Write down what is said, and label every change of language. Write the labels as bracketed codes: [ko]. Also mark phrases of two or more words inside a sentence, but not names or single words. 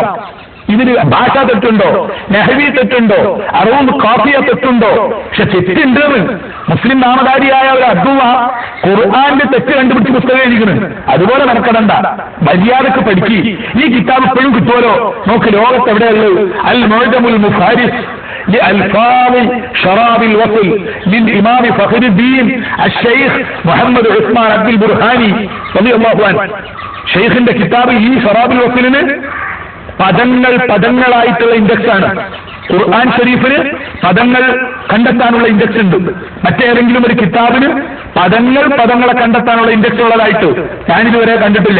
[ml] ഇതിന് ഭാഷാ തെറ്റുണ്ടോ, നെഹ്വി തെറ്റുണ്ടോ, അറൂബ് കാഫിയ തെറ്റുണ്ടോ? പക്ഷെ തെറ്റുണ്ട്. മുസ്ലിം നാമധാരിയായ ഒരു അബ്ദുള്ള ഖുർആന്റെ തെറ്റ് കണ്ടുപിടിച്ച് പുസ്തകം എഴുതിക്കണം. അതുപോലെ നടക്കണ്ട, മര്യാദക്ക് പഠിക്കി. ഈ കിതാബ് ഇപ്പോഴും കിട്ടുമല്ലോ. നോക്ക്, ലോകത്ത് എവിടെയുള്ളത്? [ar] അൽ മുഅ്ജമുൽ മുഫാരിസ് لألفاظ شراب الوصل للإمام فخر الدين الشيخ محمد عثمان عبد البرهاني رضي الله عنه. [ml] ഷെയ്ഖിന്റെ കിതാബ് ഈ ഷറാബുൽ വസ്ലിന് പദങ്ങളായിട്ടുള്ള ഇൻഡെക്സ് ആണ്. ഖുർആൻ ഷരീഫിന് പദങ്ങൾ കണ്ടെത്താനുള്ള ഇൻഡെക്സ് ഉണ്ട്. മറ്റേതെങ്കിലും ഒരു കിതാബിന് പദങ്ങളെ കണ്ടെത്താനുള്ള ഇൻഡെക്സ് ഉള്ളതായിട്ട് ഞാനിതുവരെ കണ്ടിട്ടില്ല.